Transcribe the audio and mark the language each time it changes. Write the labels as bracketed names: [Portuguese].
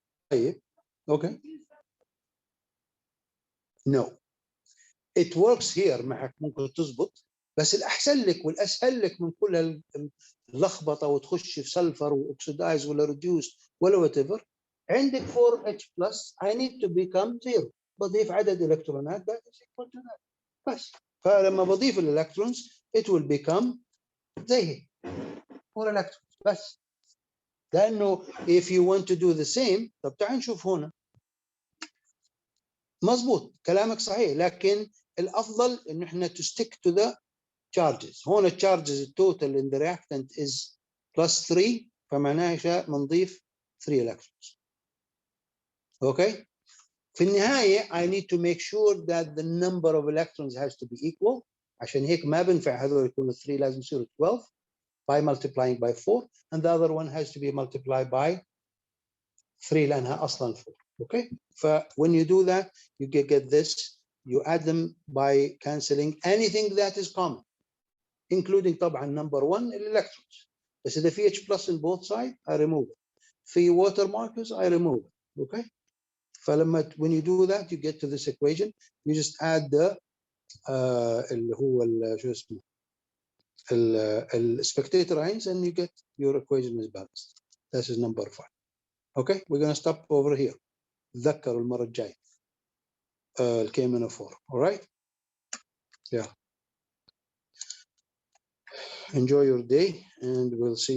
[Arabic] طيب اوكي. [English] No, it works here [Arabic] معك، ممكن تزبط، بس الأحسن لك والأسهل لك من كل اللخبطة وتخش في سلفر واكسدايز ولا ريديوس ولا وات ايفر. عندك [English] 4H plus I need to become 0، [Arabic] بضيف عدد الكترونات [English] that is equal to that [Arabic] بس. فلما بضيف الالكترونز [English] it will become [Arabic] زي [English] 4 electrons [Arabic] بس. لأنه [English] if you want to do the same، [Arabic] طب تعال نشوف هنا. مظبوط كلامك صحيح، لكن الافضل انه احنا [English] to stick to the charges. [Arabic] هون التشارجز التوتال [English] in the reactant is +3، [Arabic] فمعناها بنضيف [English] 3 electrons. [Arabic] اوكي. في النهايه [English] I need to make sure that the number of electrons has to be equal، [Arabic] عشان هيك ما بنفع هذول يكونوا 3، لازم يصيروا 12 [English] by multiplying by 4 and the other one has to be multiplied by 3 [Arabic] لانها اصلا 4. [English] okay. when you do that you get this. You add them by cancelling anything that is common including [Arabic] طبعا [English] number 1 electrons. [Arabic] بس اذا في [English] H plus in both sides I remove it. في water molecules I remove it. okay. [Arabic] فلما [English] when you do that you get to this equation. You just add the [Arabic] اللي هو شو اسمه [English] spectator ions and you get your equation is balanced. This is number 5. okay. We're going to stop over here. [Arabic] تذكروا المرة الجاية الكيمينوفور. [English] all right. yeah. Enjoy your day and we'll see